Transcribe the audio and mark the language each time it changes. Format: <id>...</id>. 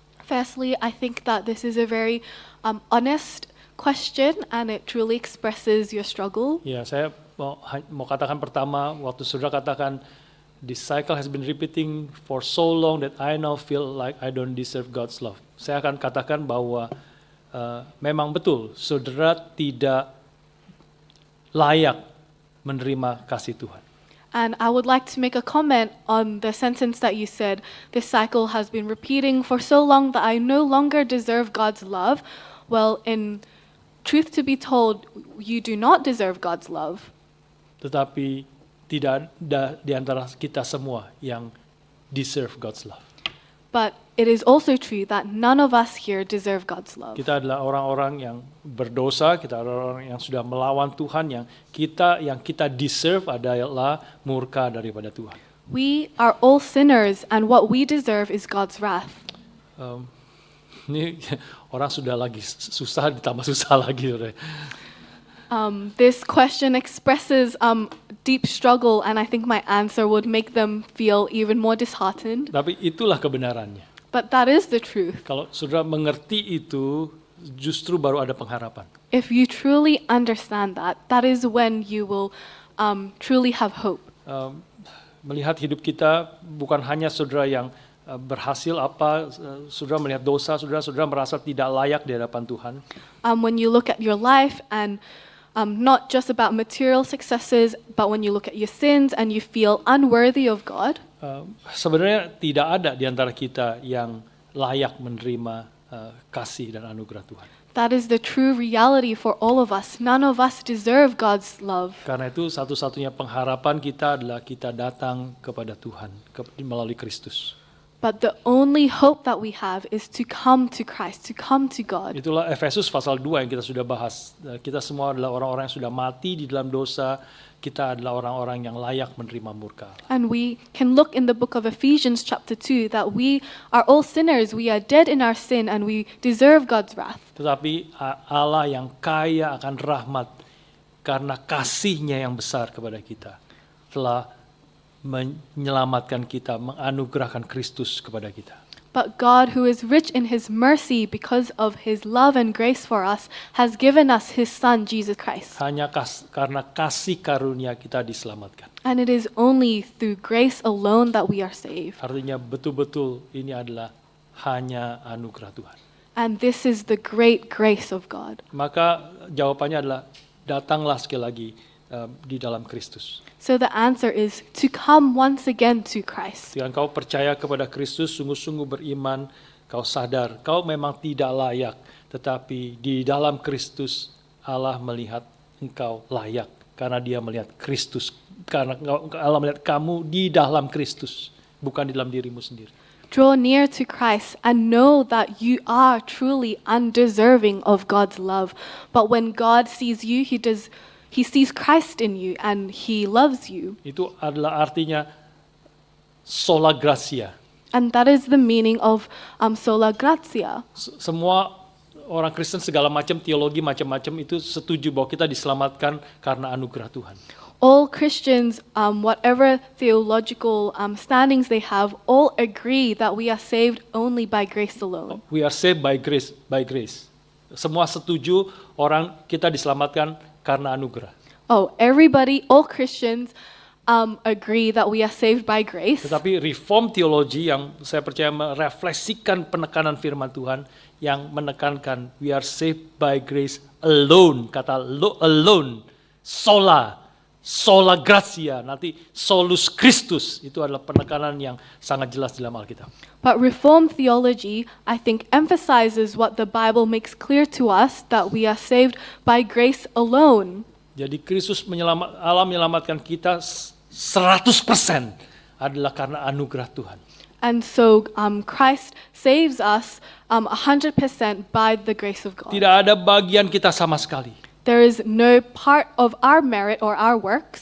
<en>Firstly, I think that this is a very honest question and it truly expresses your struggle.</en> <id>Ya, saya mau katakan pertama, waktu saudara katakan,</id> <en>this cycle has been repeating for so long that I now feel like I don't deserve God's love.</en> <id>Saya akan katakan bahwa memang betul, saudara tidak layak menerima kasih Tuhan.</id> <en>And I would like to make a comment on the sentence that you said, this cycle has been repeating for so long that I no longer deserve God's love. Well, in truth to be told, you do not deserve God's love.</en> <id>Tetapi tidak ada di antara kita semua yang</id> <en>deserve God's love. But it is also true that none of us here deserve God's love.</en> <id>Kita adalah orang-orang yang berdosa, kita adalah orang yang sudah melawan Tuhan, yang kita deserve adalah murka daripada Tuhan.</id> <en>We are all sinners and what we deserve is God's wrath.</en> <id>Ini orang sudah lagi susah ditambah susah lagi.</id> <en>This question expresses deep struggle and I think my answer would make them feel even more disheartened.</en> <id>Tapi itulah kebenarannya.</id> <en>But that is the truth.</en> <id>Kalau saudara mengerti itu, justru baru ada pengharapan.</id> <en>If you truly understand that, that is when you will truly have hope.</en> <id>Melihat hidup kita bukan hanya saudara yang berhasil saudara melihat dosa, saudara merasa tidak layak di hadapan Tuhan.</id> <en>When you look at your life and not just about material successes, but when you look at your sins and you feel unworthy of God,</en> <id>sebenarnya tidak ada di antara kita yang layak menerima kasih dan anugerah Tuhan.</id> <en>that is the true reality for all of us. None of us deserve God's love.</en> <id>Karena itu satu-satunya pengharapan kita adalah kita datang kepada Tuhan melalui Kristus.</id> <en>But the only hope that we have is to come to Christ, to come to God.</en> <id>Itulah Efesus pasal 2 yang kita sudah bahas. Kita semua adalah orang-orang yang sudah mati di dalam dosa. Kita adalah orang-orang yang layak menerima murka Allah.</id> <en>And we can look in the book of Ephesians chapter 2 that we are all sinners, we are dead in our sin and we deserve God's wrath.</en> <id>Tetapi Allah yang kaya akan rahmat karena kasih-Nya yang besar kepada kita telah menyelamatkan kita, menganugerahkan Kristus kepada kita.</id> <en>But God, who is rich in His mercy because of His love and grace for us, has given us His Son, Jesus Christ.</en> <id>Hanya karena kasih karunia kita diselamatkan.</id> <en>And it is only through grace alone that we are saved.</en> <id>Artinya betul-betul ini adalah hanya anugerah Tuhan.</id> <en>And this is the great grace of God.</en> <id>Maka jawabannya adalah datanglah sekali lagi di dalam Kristus.</id> <en>So the answer is to come once again to Christ.</en> <id>Jika kau percaya kepada Kristus, sungguh-sungguh beriman, kau sadar kau memang tidak layak, tetapi di dalam Kristus Allah melihat engkau layak karena Dia melihat Kristus, karena Allah melihat kamu di dalam Kristus, bukan di dalam dirimu sendiri.</id> <en>Draw near to Christ and know that you are truly undeserving of God's love. But when God sees you, He sees Christ in you and He loves you.</en> <id>Itu adalah artinya sola gratia.</id> <en>And that is the meaning of sola gratia.</en> <id>Semua orang Kristen segala macam teologi macam-macam itu setuju bahwa kita diselamatkan karena anugerah Tuhan.</id> <en>All Christians, whatever theological standings they have, all agree that we are saved only by grace alone. We are saved by grace, by grace.</en> <id>Semua setuju orang kita diselamatkan karena anugerah.</id> <en>Oh, everybody, all Christians agree that we are saved by grace.</en> <id>Tetapi reform teologi yang saya percaya merefleksikan penekanan firman Tuhan yang menekankan</id> <en>we are saved by grace alone,</en> <id>kata alone, sola gratia, nanti solus Christus, itu adalah penekanan yang sangat jelas dalam Alkitab.</id> <en>But Reformed theology, I think, emphasizes what the Bible makes clear to us, that we are saved by grace alone.</en> <id>Jadi Kristus Allah menyelamatkan kita 100% adalah karena anugerah Tuhan.</id> <en>And so Christ saves us 100% by the grace of God.</en> <id>Tidak ada bagian kita sama sekali.</id> <en>There is no part of our merit or our works.</en>